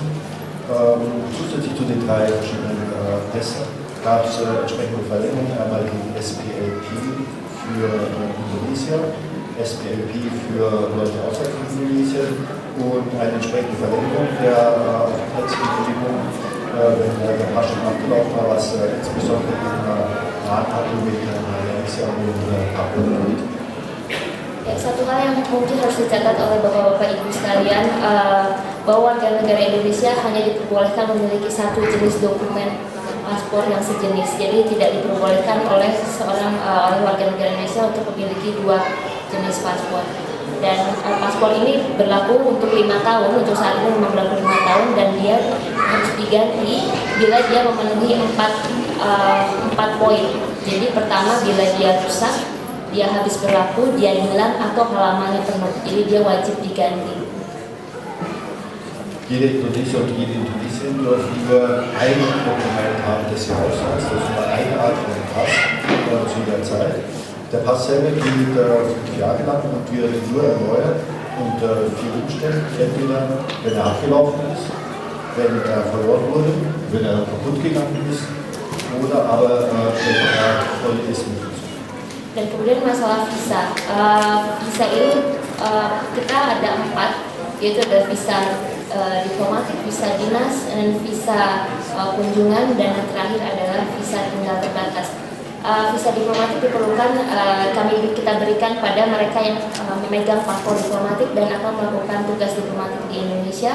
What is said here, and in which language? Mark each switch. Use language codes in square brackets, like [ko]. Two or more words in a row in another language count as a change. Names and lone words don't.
[de] Zusätzlich zu den 3 verschiedenen Pässen gab es entsprechende Verlängerungen, einmal die SPLP für Indonesien, SPLP für Leute außerhalb von Indonesien und eine entsprechende Verlängerung der Aufenthaltsgenehmigung, wenn der Pass schon abgelaufen war, was insbesondere im Rahmenhandel mit Malaysia und Papua liegt. [id] Satu hal yang mungkin harus dicatat oleh bapak-bapak ibu sekalian, bahwa warga negara Indonesia hanya diperbolehkan memiliki 1 jenis dokumen paspor yang sejenis. Jadi tidak diperbolehkan oleh warga negara Indonesia untuk memiliki 2 jenis paspor. Dan paspor ini berlaku untuk 5 tahun, untuk saat ini memang berlaku 5 tahun, dan dia harus diganti bila dia memenuhi 4 poin. Jadi pertama, bila dia rusak, dia habis berlaku, dia hilang, atau halamannya penuh. Jadi dia wajib diganti. [de] Jede Indonesier und jede Indonesierin dürfen nur ein Dokument haben, das sie ausweist, also nur eine Art von Pass zu jeder Zeit. Der Pass selber gilt 5 Jahre lang und wird nur erneuert unter 4 Umständen. Entweder wenn er abgelaufen ist, wenn er verloren wurde, wenn er kaputt gegangen ist, oder aber wenn er voll ist mit Fuß. [id] Dan kemudian masalah visa. Visa ini kita ada 4, yaitu ada visa diplomatik, visa dinas, dan visa kunjungan, dan yang terakhir adalah visa tinggal terbatas. Visa diplomatik diperlukan kita berikan pada mereka yang memegang paspor diplomatik dan akan melakukan tugas diplomatik di Indonesia.